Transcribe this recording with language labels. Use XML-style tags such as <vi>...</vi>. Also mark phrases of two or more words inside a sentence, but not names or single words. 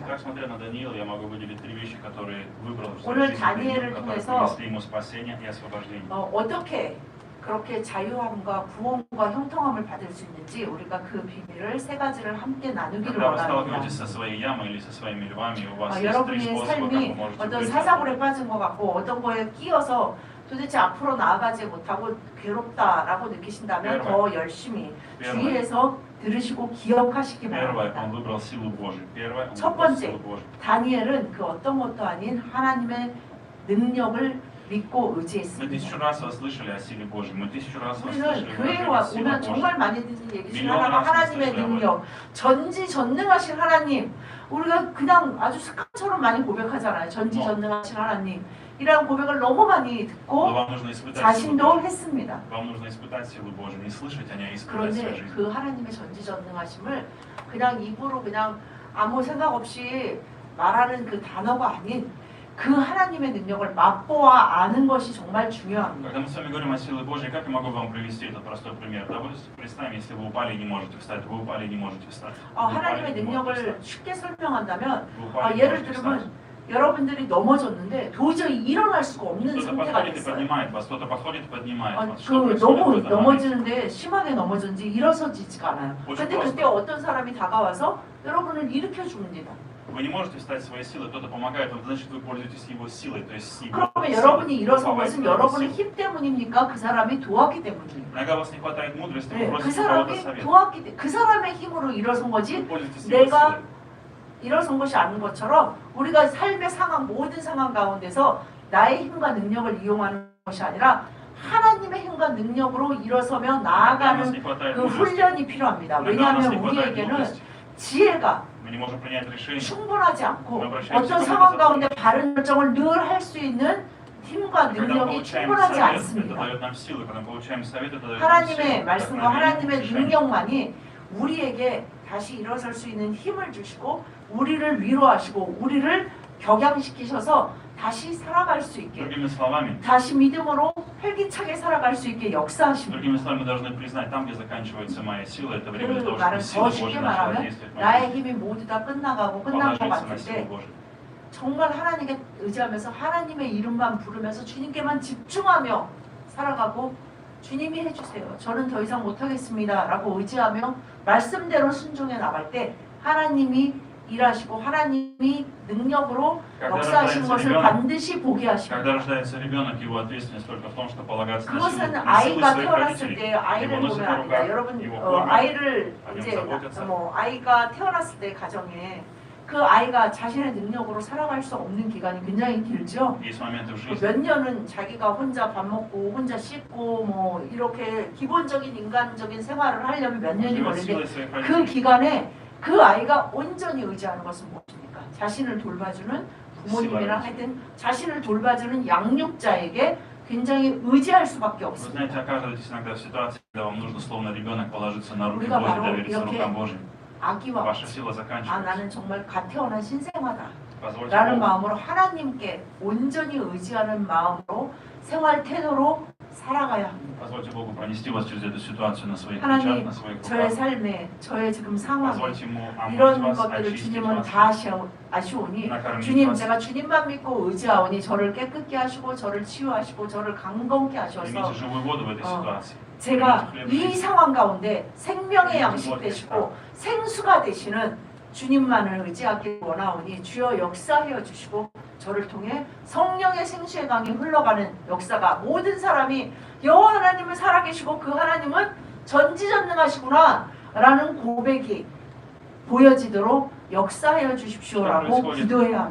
<ru>Как смотря на Даниила, я могу выделить 3 вещи, которые выбрал в</ru> <ko>오늘</ko> <ru>своей жизни,</ru> <ko>다니엘을</ko> <ru>которые</ru> <ko>통해서</ko> <ru>принесли ему спасение и освобождение.</ru> <ko>어떻게 그렇게 자유함과 구원과 형통함을 받을 수 있는지 우리가 그 비밀을 3가지를 함께 나누기를</ko> <ru>Когда вы</ru> <ko>원합니다.</ko> <ru>сталкиваетесь со своей ямой или со своими львами, у вас есть 3</ru> <ko>여러분의</ko> <ru>способа, как вы</ru> <ko>삶이</ko> <ru>можете</ru> <ko>어떤</ko> <ru>выйти</ru> <ko>사사굴에</ko> <ru>оттуда.</ru> <ko>빠진 것 같고 어떤 거에 끼어서 도대체 앞으로 나아가지 못하고 괴롭다라고 느끼신다면 더 열심히</ko> <ru>Первое,</ru> <ko>주의해서 들으시고 기억하시기</ko> <ru>первое,</ru> <ko>바랍니다.</ko> <ru>он выбрал силу Божию. Первое, он</ru> <ko>첫</ko> <ru>выбрал</ru> <ko>번째,</ko> <ru>силу Божию.</ru> <ko>다니엘은 그 어떤 것도 아닌 하나님의 능력을 믿고</ko> <ru>Мы</ru> <ko>의지했습니다.</ko> <ru>1000 раз вас слышали о силе Божьей. Мы 1000 раз вас</ru> <ko>우리는</ko> <ru>слышали</ru> <ko>교회에</ko> <ru>выражение сила</ru> <ko>오면</ko> <ru>Божья.</ru> <ko>정말 많이 듣는 얘기 중에 밀려나는 하나가 하나님의 말씀을 능력, 전지전능하신 하나님. 우리가 그냥 아주 습관처럼 많이 고백하잖아요. 전지전능하신 하나님. 이라는 고백을 너무 많이</ko> <ru>Но</ru> <ko>듣고</ko> <ru>вам нужно испытать силу</ru> <ko>자신도</ko> <ru>Божью.</ru> <ko>했습니다.</ko> <ru>Вам нужно испытать силу Божью, не слышать о ней, а испытать в</ru> <ko>그런데</ko> <ru>своей жизни.</ru> <ko>그 하나님의 전지전능하심을 그냥 입으로 그냥 아무 생각 없이 말하는 그 단어가 아닌 그 하나님의 능력을 맛보아 아는 것이 정말 중요합니다.</ko> <ru>Когда мы с вами говорим о силе Божьей, как я могу вам привести этот простой пример? Давайте представим, если вы упали и не можете встать, вы упали и не можете встать. Вы упали</ru> <ko>하나님의</ko> <ru>и не можете</ru> <ko>능력을</ko> <ru>встать.</ru> <ko>쉽게 설명한다면</ko> <ru>Вы упали и не</ru> <ko>예를</ko> <ru>можете встать.</ru> <ko>들면 여러분들이 넘어졌는데 도저히 일어날 수가 없는</ko> <ru>Кто-то</ru> <ko>상태가</ko> <ru>подходит и</ru> <ko>됐어요.</ko> <ru>поднимает вас, кто-то подходит и поднимает вас.</ru> <ko>그</ko> <ru>Что происходит в</ru> <ko>너무</ko> <ru>этот момент?</ru> <ko>넘어지는데 심하게 넘어졌는지 일어서지지가 않아요.</ko> <ru>очень</ru> <ko>근데 그때</ko> <ru>просто.</ru> <ko>어떤 사람이 다가와서 여러분을 일으켜 줍니다.</ko> <ru>Вы не можете встать своей силой, кто-то помогает вам, значит вы пользуетесь его силой, то есть его</ru> <ko>그러면</ko> <ru>силой.</ru> <ko>여러분이 일어선</ko> <ru>Вы</ru> <ko>것은</ko> <ru>помогаете</ru> <ko>여러분의</ko> <ru>его</ru> <ko>힘 때문입니까? 그 사람이 도왔기 때문입니까?</ko> <ru>Иногда у вас не хватает мудрости, вы</ru> <ko>네, 그</ko> <ru>просите кого-то</ru> <ko>사람이</ko> <ru>совета.</ru> <ko>도왔기 때문에 그 사람의 힘으로 일어선 거지</ko> <ru>Вы пользуетесь его</ru> <ko>내가</ko> <ru>силой.</ru> <ko>일어선 것이 아닌 것처럼 우리가 삶의 상황 모든 상황 가운데서 나의 힘과 능력을 이용하는 것이 아니라 하나님의 힘과 능력으로 일어서며</ko> <ru>Иногда у нас</ru> <ko>나아가는</ko> <ru>не хватает</ru> <ko>그</ko> <ru>мудрости.</ru> <ko>훈련이 필요합니다.</ko> <ru>Иногда у нас</ru> <ko>왜냐하면</ko> <ru>не хватает</ru> <ko>우리에게는</ko> <ru>мудрости.</ru> <ko>지혜가</ko> <ru>Мы не можем принять решение.</ru> <ko>충분하지 않고 그럼 어떤 상황 가운데 바른 결정을 늘 할 수 있는 힘과</ko> <ru>Когда мы</ru> <ko>능력이</ko> <ru>получаем</ru> <ko>충분하지</ko> <ru>совет, это</ru> <ko>않습니다.</ko> <ru>дает нам силы. Когда мы получаем совет, это дает нам</ru> <ko>하나님의</ko> <ru>силы.</ru> <ko>말씀과</ko> <ru>Вдохновение,</ru> <ko>하나님의</ko> <ru>решение.</ru> <ko>능력만이 우리에게 다시 일어설 수 있는 힘을 주시고 우리를 위로하시고 우리를 격양시키셔서 다시 살아갈 수 있게</ko> <ru>Другими словами,</ru> <ko>다시 믿음으로 활기차게 살아갈 수 있게 역사하십니다.</ko> <ru>другими словами, мы должны признать, там, где заканчивается моя сила, это время для</ru> <ko>그</ko> <ru>того,</ru> <ko>말은</ko> <ru>чтобы сила</ru> <ko>더 쉽게 Божья начала 말하면</ko> <ru>действовать в моей</ru> <ko>나의</ko> <ru>жизни.</ru> <ko>힘이 모두 다 끝나가고 끝난 것</ko> <ru>Положиться</ru> <ko>같을</ko> <ru>на силу</ru> <ko>때</ko> <ru>Божью.</ru> <ko>정말 하나님께 의지하면서 하나님의 이름만 부르면서 주님께만 집중하며 살아가고 주님이 해주세요. 저는 더 이상 못하겠습니다. 라고 의지하며 말씀대로 순종해 나갈 때 하나님이 일하시고 하나님이 능력으로</ko> <ru>Когда</ru> <ko>역사하시는</ko> <ru>рождается</ru> <ko>것을</ko> <ru>ребенок,</ru> <ko>반드시 보게 하십니다.</ko> <ru>когда рождается ребенок, его ответственность только в том, что полагаться на</ru> <ko>그것은</ko> <ru>силу</ru> <ko>아이가</ko> <ru>своих</ru> <ko>태어났을</ko> <ru>родителей.</ru> <ko>때</ko> <ru>Его</ru> <ko>아이를</ko> <ru>носят</ru> <ko>보면</ko> <ru>на</ru> <ko>아니다.</ko> <ru>руках,</ru> <ko>여러분</ko> <ru>его кормят,</ru> <ko>아이를</ko> <ru>о нем</ru> <ko>이제</ko> <ru>заботятся.</ru> <ko>아이가 태어났을 때 가정에 그 아이가 자신의 능력으로 살아갈 수 없는 기간이 굉장히 길죠.</ko> <ru>Есть моменты в жизни,</ru> <ko>몇 년은 자기가 혼자 밥 먹고 혼자 씻고 뭐 이렇게 기본적인 인간적인 생활을 하려면 몇 년이</ko> <ru>живет</ru> <ko>걸리는데</ko> <ru>силой своих</ru> <ko>그</ko> <ru>родителей.</ru> <ko>기간에 그 아이가 온전히 의지하는 것은 무엇입니까? 자신을 돌봐주는 부모님이랑 하여튼 자신을 돌봐주는 양육자에게 굉장히 의지할 수밖에</ko> <ru>Вы</ru> <ko>없습니다.</ko> <ru>знаете, оказываетесь иногда в ситуации, когда вам нужно, словно ребенок, положиться на руки</ru> <ko>우리가</ko> <ru>Божьи,</ru> <ko>바로</ko> <ru>довериться</ru> <ko>이렇게</ko> <ru>рукам Божьим.</ru> <ko>아기와</ko> <ru>Ваша сила 아 заканчивается.</ru> <ko>나는 정말 갓 태어난 신생아다</ko> <ru>Позвольте</ru> <ko>라는</ko> <ru>Богу,</ru> <ko>마음으로 하나님께 온전히 의지하는 마음으로 생활 태도로 살아가야 합니다.</ko> <ru>позвольте Богу пронести вас через эту ситуацию на своих</ru> <ko>하나님,</ko> <ru>плечах, на своих</ru> <ko>저의</ko> <ru>руках.</ru> <ko>삶에 저의 지금 상황에</ko> <ru>Позвольте Ему омыть</ru> <ko>이런</ko> <ru>вас,</ru> <ko>것들을</ko> <ru>очистить</ru> <ko>주님은</ko> <ru>вас,</ru> <ko>다 아시오니</ko> <ru>накормить</ru> <ko>주님</ko> <ru>вас.</ru> <ko>제가 주님만 믿고 의지하오니 저를 깨끗게 하시고 저를 치유하시고 저를 강건케 하셔서</ko> <ru>Примите живую воду в этой 어, ситуации.</ru> <ko>제가</ko> <ru>примите хлеб</ru> <ko>이</ko> <ru>жизни.</ru> <ko>상황 가운데 생명의 양식 되시고 생수가 되시는 주님만을 의지하기 원하오니 주여 역사하여 주시고 저를 통해 성령의 생수의 강이 흘러가는 역사가 모든 사람이 여호와 하나님은 살아계시고 그 하나님은 전지전능하시구나 라는 고백이 보여지도록 역사하여 주십시오라고 기도해야</ko>